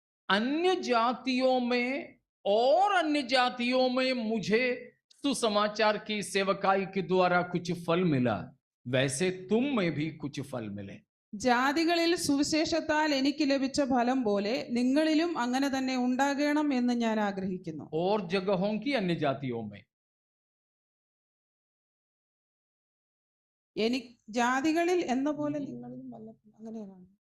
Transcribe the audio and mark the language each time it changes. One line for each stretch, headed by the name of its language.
Hindi: अन्य जातियों में और अन्य जातियों में मुझे सुसमाचार की सेवकाई के द्वारा कुछ फल मिला, वैसे तुम में भी कुछ फल मिले.
Malayalam: ജാതികളിൽ സുവിശേഷത്താൽ എനിക്ക് ലഭിച്ച ഫലം പോലെ നിങ്ങളിലും അങ്ങനെ തന്നെ ഉണ്ടാകണം എന്ന് ഞാൻ ആഗ്രഹിക്കുന്നു.
Hindi: और जगहों की अन्य जातियों में.
Malayalam: ജാതികളിൽ എന്ന പോലെ നിങ്ങളിലും അങ്ങനെയാണ്.